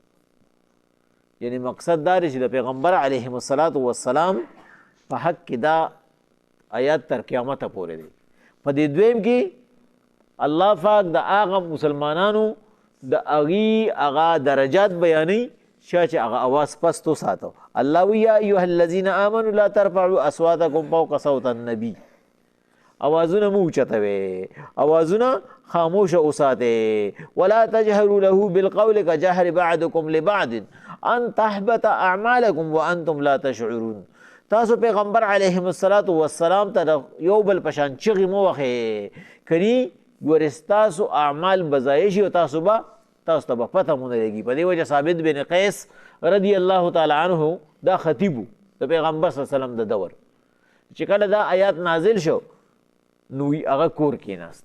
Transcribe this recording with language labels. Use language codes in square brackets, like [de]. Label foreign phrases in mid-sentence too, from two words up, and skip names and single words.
[ps] یعنی مقصد دا دی چې د پیغمبر [ar] علیهم الصلاة والسلام [ps] په حق کې دا آیات تر قیامته پورې دی. په دې دویم کې الله پاک د هغه مسلمانانو د هغې هغه درجات بیانوي چې هغه اواز پست وساتو. [ar] الله وی یا ایها الذین آمنوا لا ترفعوا اصواتکم فوق صوت النبی، [ps] اوازونه مو اوچتوئ، اوازونه خاموشه وساتئ. [ar] ولا تجهروا له بالقول كجهر بعضکم لبعض ان تحبط اعمالکم وانتم لا تشعرون. [ps] تاسو پیغمبر [ar] علیهم الصلاة والسلام [ps] ته یو بل پشان چغې مو وخې کني ګورې ستاسو اعمال به ضایع شي او تاسو ته به پته مو نه لګي. په دې وجه ثابت بن قیس [ar] رضی الله تعالی عنه [ps] دا خطیب د پیغمبر [ar] صلی الله علیه وسلم [ps] د دور، چې کله دا آیات نازل شو نو هغه کور کېناست.